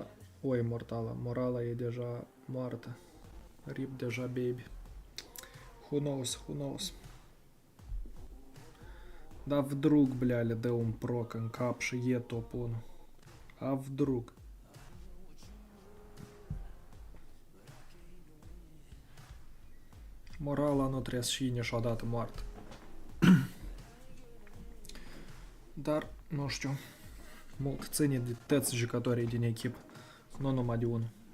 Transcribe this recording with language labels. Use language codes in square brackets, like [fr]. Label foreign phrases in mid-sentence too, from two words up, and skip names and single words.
[ro] O, Immortala. Morala e deja moartă. Rip deja baby. [en] Who knows. [ru] Да вдруг, бля, [ro] le dă un proc în cap și e top 1. [ru] A вдруг. [ro] Morala nu trebuie să fie niciodată moartă. Dar, nu știu, mult ține de toți jucătorii din echipă, nu numai de unul.